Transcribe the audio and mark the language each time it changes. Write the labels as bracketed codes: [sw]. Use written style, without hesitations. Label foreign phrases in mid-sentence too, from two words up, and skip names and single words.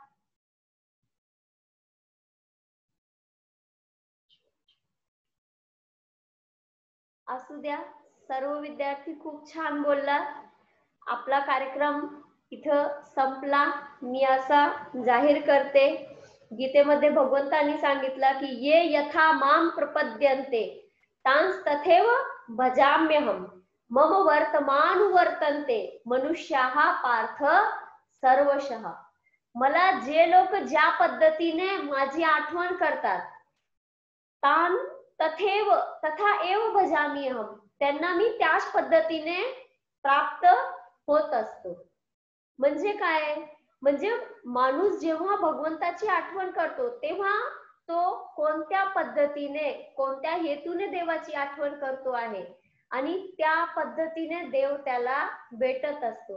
[mr] असू द्या. सर्व विद्यार्थी खूप छान बोललात. आपला कार्यक्रम इथं संपला. मी असा जाहीर करते, गीतेमध्ये भगवंतांनी सांगितलं की [sa] ये यथा माम प्रपद्यन्ते तांस तथैव भजाम्यहम मम वर्तमानुवर्तन्ते मनुष्याः पार्थ सर्वशः. [mr] मला जे लोक ज्या पद्धतीने माझी आठवण करतात [sa] तान तथैव तथा एव भजाम्यहम, [mr] त्यांना मी त्याच पद्धतीने प्राप्त होत असतो. म्हणजे काय? म्हणजे माणूस जेव्हा भगवंताची आठवण करतो तेव्हा तो कोणत्या पद्धतीने कोणत्या हेतूने देवाची आठवण करतो आहे आणि त्या पद्धतीने देव त्याला भेटत असतो.